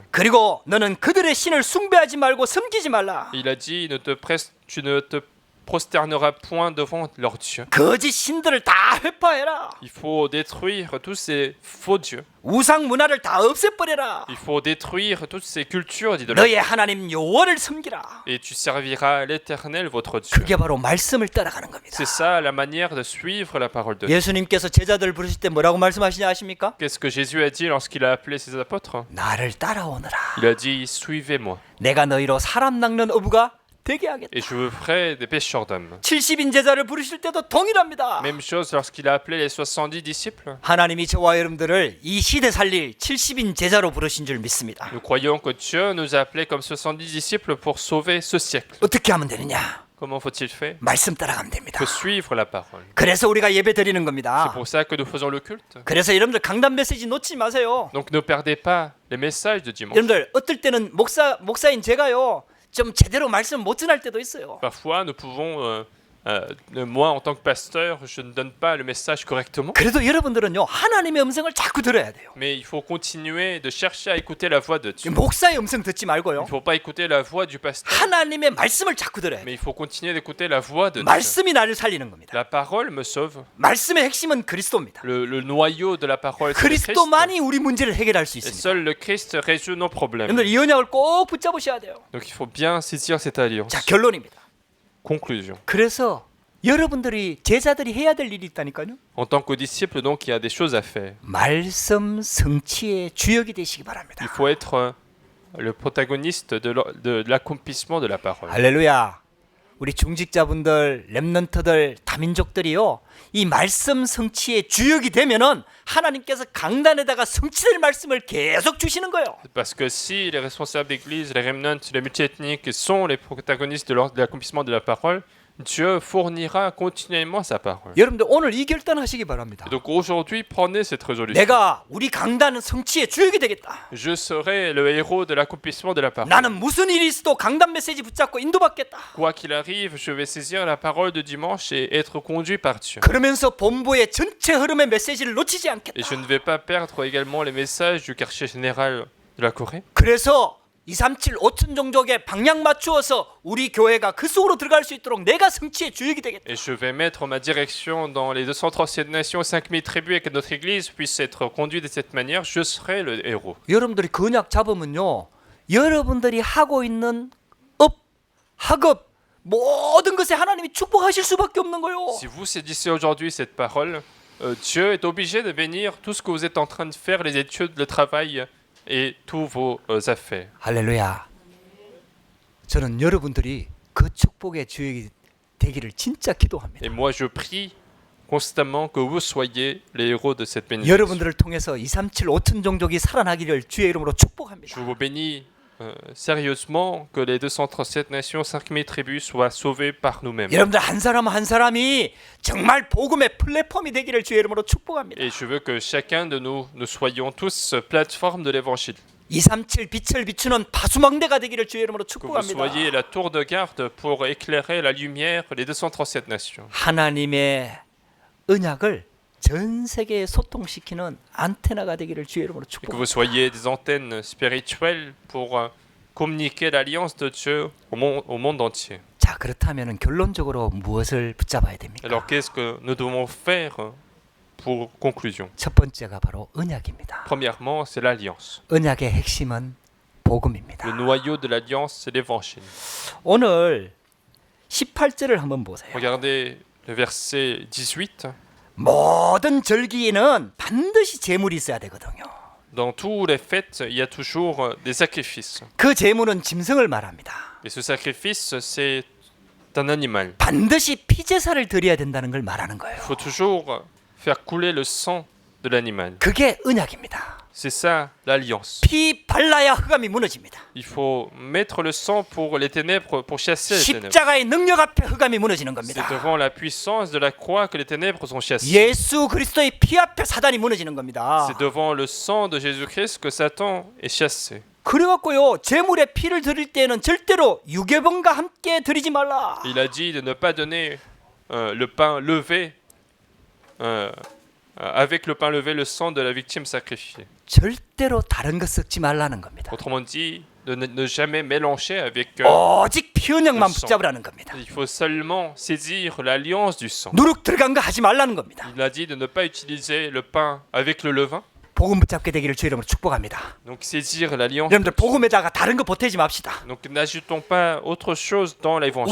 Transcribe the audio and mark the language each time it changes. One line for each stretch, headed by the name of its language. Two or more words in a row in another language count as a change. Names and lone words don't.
Korean: 그리고 너는 그들의 신을 숭배하지 말고 섬기지 말라.
French: Il a dit, tu ne te prosterneras point devant leur Dieu.
Korean: 거짓 신들을 다 회파해라.
French: Il faut détruire tous ces faux dieux.
Korean: 우상 문화를 다 없애버려라.
French: Il faut détruire toutes ces cultures d'idolâtrie.
Korean: 너의 하나님 여호와를 섬기라.
French: Et tu serviras l'Éternel, votre Dieu.
Korean: 그게 바로 말씀을 따라가는 겁니다.
French: C'est ça la manière de suivre la parole de Dieu.
Korean: 예수님께서 제자들 부르실 때 뭐라고 말씀하시냐 아십니까?
French: Qu'est-ce que Jésus a dit lorsqu'il a appelé ses apôtres?
Korean: 나를 따라오너라.
French: Il a dit, suivez-moi.
Korean: 내가 너희로 사람 낚는 어부가 되게 하겠다.
French: Et je vous ferai des pêcheurs d'hommes.
Korean: 70인 제자를 부르실 때도 동일합니다.
French: Même chose lorsqu'il a appelé les 70 disciples.
Korean: 하나님이 저와 여러분들을 이 시대 살릴 70인 제자로 부르신 줄 믿습니다.
French: Nous croyons que Dieu nous a appelés comme 70 disciples pour sauver ce siècle.
Korean: 어떻게 하면 되느냐?
French: Comment faut-il faire?
Korean: 말씀 따라가면
French: Il
Korean: 됩니다.
French: faut suivre la parole.
Korean: 그래서 우리가 예배 드리는
French: C'est
Korean: 겁니다.
French: pour ça que nous faisons le culte.
Korean: 그래서 여러분들 강단 메시지 놓치지 마세요.
French: Donc ne perdez pas les messages de dimanche.
Korean: 여러분들 어떨 때는 목사인 제가요 좀 제대로 말씀 못 전할 때도 있어요.
French: Parfois, nous pouvons, moi en tant que pasteur, je ne donne pas le message correctement.
Korean: 그래도 여러분들은요 하나님의 음성을 자꾸 들어야 돼요.
French: Mais il faut continuer de chercher à écouter la voix de Dieu.
Korean: 목사의 음성 듣지
French: Il
Korean: 말고요.
French: ne faut pas écouter la voix du pasteur,
Korean: 하나님의 말씀을 자꾸 들어야
French: mais
Korean: 돼요.
French: il faut continuer d'écouter la voix de Dieu.
Korean: 말씀이 나를 살리는 겁니다.
French: La parole me sauve.
Korean: 말씀의 핵심은 그리스도입니다.
French: Le noyau de la parole, c'est le Christ.
Korean: 그리스도만이 우리 문제를 해결할 수
French: Et
Korean: 있습니다.
French: seul le Christ résout nos problèmes.
Korean: 여러분들 이 언약을 꼭 붙잡으셔야 돼요.
French: Donc il faut bien saisir cette alliance.
Korean: 자, 결론입니다.
French: Conclusion.
Korean: 그래서 여러분들이 제자들이 해야 될 일이 있다니까요.
French: En tant que disciple, donc, il y a des choses à faire.
Korean: 말씀 성취의 주역이 되시기
French: Il
Korean: 바랍니다.
French: faut être le protagoniste de l'accomplissement de la parole.
Korean: 할렐루야. 우리 중직자분들, 렘넌트들, 다민족들이요. 이 말씀 성취의 주역이 되면은 하나님께서 강단에다가 성취될 말씀을 계속 주시는 거예요.
French: Parce que si les responsables d'église, les remnants, les multiethniques sont les protagonistes de l'accomplissement de la parole, Dieu fournira continuellement sa parole.
Korean: 여러분들 오늘 이 결단하시기 바랍니다.
French: Et donc aujourd'hui, prenez cette résolution.
Korean: 내가 우리 강단은 성취의 주역이 되겠다.
French: Je serai le héros de l'accomplissement de la parole.
Korean: 나는 무슨 일이 있어도 강단 메시지 붙잡고 인도받겠다.
French: Quoi qu'il arrive, je vais saisir la parole de dimanche et être conduit par Dieu.
Korean: 그러면서 본부의 전체 흐름의 메시지를 놓치지
French: Et
Korean: 않겠다.
French: je ne vais pas perdre également les messages du quartier général de la Corée.
Korean: 그래서 237 5천 종족에 방향 맞추어서 우리 교회가 그 속으로 들어갈 수 있도록 내가 성취의 주역이 되겠다.
French: Et je vais mettre ma direction dans les 237 nations, 5000 tribus et que notre église puisse être conduite de cette manière. Je serai le héros.
Korean: 여러분들이 근약 잡으면요. 여러분들이 하고 있는 학업 모든 것에 하나님이 축복하실 수밖에 없는 거예요.
French: Si vous saisissez aujourd'hui cette parole, Dieu est obligé de bénir tout ce que vous êtes en train de faire, les études, le travail et tous vos affaires.
Korean: 할렐루야. 저는 여러분들이 그 축복의 주역이 되기를 진짜 기도합니다.
French: Et moi, je prie constamment que vous soyez les héros de cette bénédiction.
Korean: 여러분들을 통해서 237 5천 종족이 살아나기를 주의 이름으로 축복합니다.
French: Je vous bénis sérieusement que les 237 nations, 5000 tribus soient sauvées par nous-mêmes.
Korean: 여러분들 한 사람 한 사람이 정말 복음의 플랫폼이 되기를 주의 이름으로 축복합니다.
French: Et je veux que chacun de nous soyons tous plateforme de l'évangile.
Korean: 237 빛을 비추는 파수망대가 되기를 주의 이름으로
French: Que vous
Korean: 축복합니다.
French: soyez la tour de garde pour éclairer la lumière les 237 nations.
Korean: 하나님의 언약을 전 세계에 소통시키는 안테나가 되기를 주의 이름으로
French: Et que
Korean: 축복합니다.
French: vous soyez des antennes spirituelles pour communiquer l'alliance de Dieu au monde entier.
Korean: 자, 그렇다면 결론적으로 무엇을 붙잡아야 됩니까?
French: Alors qu'est-ce que nous devons faire pour conclusion?
Korean: 첫 번째가 바로 언약입니다.
French: Premièrement, c'est l'alliance.
Korean: 언약의 핵심은 복음입니다.
French: Le noyau de l'alliance, c'est l'évangile.
Korean: 오늘 18절을 한번 보세요.
French: Regardez le verset 18.
Korean: 모든 절기에는 반드시 제물이 있어야 되거든요.
French: Dans toutes les fêtes, il y a toujours des sacrifices.
Korean: 그 제물은 짐승을 말합니다.
French: Et ce sacrifice, c'est un animal.
Korean: 반드시 피제사를 드려야 된다는 걸 말하는 거예요.
French: Il faut toujours faire couler le sang de l'animal.
Korean: 그게 언약입니다.
French: C'est ça l'alliance.
Korean: 피 발라야 흑암이 무너집니다.
French: Il faut mettre le sang pour les ténèbres, pour chasser les ténèbres.
Korean: 십자가의 능력 앞에 흑암이 무너지는
French: C'est
Korean: 겁니다.
French: devant la puissance de la croix que les ténèbres sont chassées.
Korean: 예수 그리스도의 피 앞에 사단이 무너지는 겁니다.
French: C'est devant le sang de Jésus-Christ que Satan est chassé.
Korean: 그래갖고요 제물에 피를 드릴 때는 절대로 유괴범과 함께 드리지 말라.
French: Il a dit de ne pas donner le pain levé, avec le pain levé, le sang de la victime sacrifiée.
Korean: 절대로 다른 것 섞지 말라는 겁니다.
French: Autrement dit, de ne jamais mélanger avec.
Korean: 오직 피 언약만 그렇소. 붙잡으라는 겁니다.
French: Il faut seulement saisir l'alliance du sang.
Korean: 누룩 들어간 거 하지 말라는 겁니다.
French: Il a dit de ne pas utiliser le pain avec le levain.
Korean: 복음 붙잡게 되기를 주 이름으로 축복합니다.
French: Donc saisir l'alliance.
Korean: 여러분들 복음에다가 다른 거 보태지 맙시다.
French: Donc n'ajoutons pas autre chose dans l'évangile.